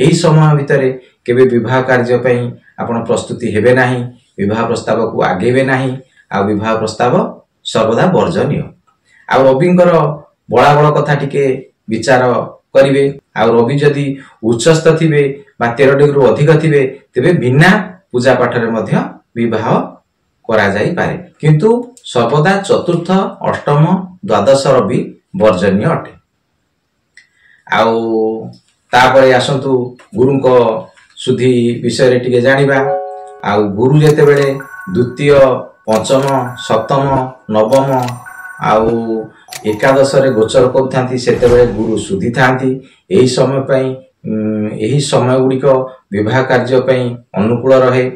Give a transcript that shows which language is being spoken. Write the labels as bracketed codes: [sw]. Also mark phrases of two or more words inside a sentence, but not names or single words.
[or] ଏହି ସମୟ ଭିତରେ କେବେ ବିବାହ କାର୍ଯ୍ୟ ପାଇଁ ଆପଣ ପ୍ରସ୍ତୁତି ହେବେ ନାହିଁ, ବିବାହ ପ୍ରସ୍ତାବ କୁ ଆଗେଇବେ ନାହିଁ, ଆ ବିବାହ ପ୍ରସ୍ତାବ ସର୍ବଦା ବର୍ଜନୀୟ। ଆ ରବିଙ୍କର ବଳାବଳ କଥା ଟିକେ ବିଚାର କରିବେ। ଆ ରବି ଯଦି ଉଚ୍ଚସ୍ଥ ଥିବେ ବା 13 ଡିଗ୍ରୀ ଅଧିକ ଥିବେ ତେବେ ବିନା ପୂଜା ପାଠ ରେ ମଧ୍ୟ ବିବାହ କରା ଯାଇ ପାରେ, କିନ୍ତୁ ସର୍ବଦା ଚତୁର୍ଥ ଅଷ୍ଟମ ଦ୍ୱାଦଶ ରବି ବର୍ଜନୀୟ ଅଟେ। ଆଉ ତାପରେ ଆସନ୍ତୁ ଗୁରୁକୁ ଶୁଦ୍ଧି ବିଷୟ ଟିକେ ଜାଣିବା। ଆଉ ଗୁରୁ ଯେତେବେଳେ ଦ୍ୱିତୀୟ ପଞ୍ଚମ ସପ୍ତମ ନବମ ଆଉ ଏକାଦଶ ରେ ଗୋଚର କରୁଥାନ୍ତି ସେତେବେଳେ ଗୁରୁ ଶୁଦ୍ଧି ଥାନ୍ତି। ଏହି ସମୟ ପାଇଁ ଏହି ସମୟ ଗୁଡ଼ିକ ବିବାହ କାର୍ଯ୍ୟ ପାଇଁ ଅନୁକୂଳ ରହେ।